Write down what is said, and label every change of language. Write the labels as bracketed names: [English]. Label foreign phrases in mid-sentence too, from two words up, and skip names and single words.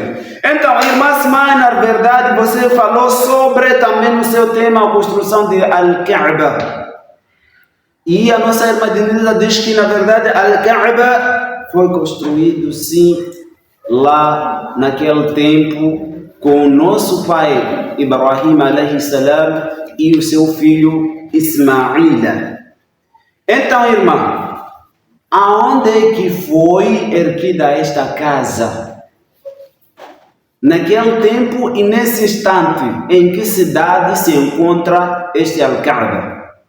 [Portuguese] Então, irmã Asmai, na verdade, você falou sobre também no seu tema a construção de Al-Kaaba. E a nossa irmã Ednilza diz que, na verdade, Al-Kaaba foi construído, sim, lá naquele tempo, com o nosso pai Ibrahim [Arabic] عليه السلام [Portuguese] e o seu filho Ismael. Então, irmã, aonde é que foi erguida esta casa? Naquele tempo e nesse instante, em que cidade se encontra este Al-Kaaba?